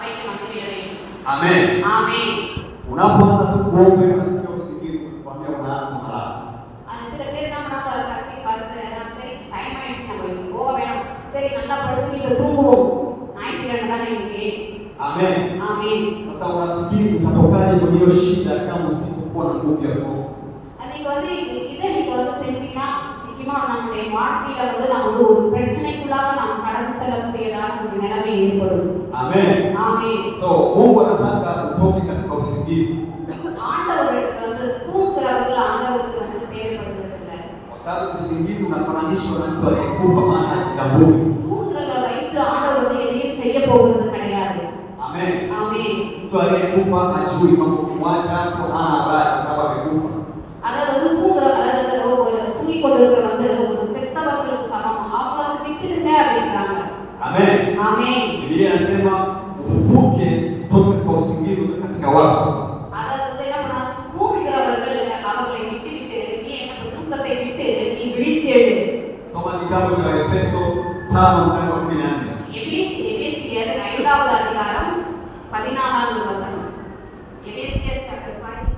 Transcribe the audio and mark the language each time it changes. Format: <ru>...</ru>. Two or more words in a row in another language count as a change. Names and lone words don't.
<ta>வந்து விட வேண்டும்.</ta> <sw>Amen.</sw> <ta>ஆமென்.</ta> <sw>Unapoanza tu kuomba unasikia usingizi unakwambia unaanza haraka.</sw> <ta>சில பேர் என்ன பண்ணாங்க, கட்டி பார்த்து சரி டைம் ஆயிடுச்சு நம்ம இன்னைக்கு போக வேணும், சரி நல்லா படுத்து வீட்டில் தூங்குவோம், ஞாயிற்றுக்கிழமை தானே இன்னைக்கு.</ta> <sw>Amen.</sw> <ta>ஆமென்.</ta> <sw>Sasa unafikiri utatokaje kwenye hiyo shida kama usipokuwa na nguvu ya Mungu?</sw> <ta>அதுக்கு வந்து இதை நீங்க வந்து செஞ்சீங்கன்னா நிச்சயமா நம்முடைய வாழ்க்கையில வந்து நம்ம வந்து ஒரு பிரச்சனைக்குள்ளாக நாம் கடந்து செல்லக்கூடியதான ஒரு நிலைமை ஏற்படும்.</ta> <sw>Amen.</sw> <ta>ஆமென்.</ta> <sw>So Mungu anataka utoke katika usingizi.</sw> <ta>ஆண்டவருக்கு வந்து தூங்குறவர்கள் ஆண்டவருக்கு வந்து தேவைப்படுகிறது இல்லை.</ta> <sw>Kwa sababu usingizi unafananishwa na mtu aliyekufa maana hajitambui.</sw> <ta>தூங்குறத வைத்து ஆண்டவர் வந்து எதையும் செய்ய போகிறது கிடையாது.</ta> <sw>Amen.</sw> <ta>ஆமென்.</ta> <sw>Mtu aliyekufa hajui mambo kumwacha hapo hana habari kwa sababu amekufa.</sw> <ta>அதாவது தூங்கிக் கொண்டிருக்கிற வந்து ஒரு செத்தவர்களுக்கு சமம், அவங்கள வந்து விட்டுடுங்க அப்படின்றாங்க.</ta> <sw>Amen.</sw> <ta>ஆமென்.</ta> <sw>Biblia inasema ufufuke kutoka katika usingizi katika wafu.</sw> <ta>அதாவது என்ன பண்ணா, தூங்குகிறவர்கள் அவர்களை விட்டுவிட்டு நீ என்ன தூக்கத்தை விட்டு நீ விழித்தெழு.</ta> <sw>Soma kitabu cha Efeso 5:14.</sw> <ta>எபேசியர் 5வது அதிகாரம் 14வது வசனம். எபேசியர்</ta>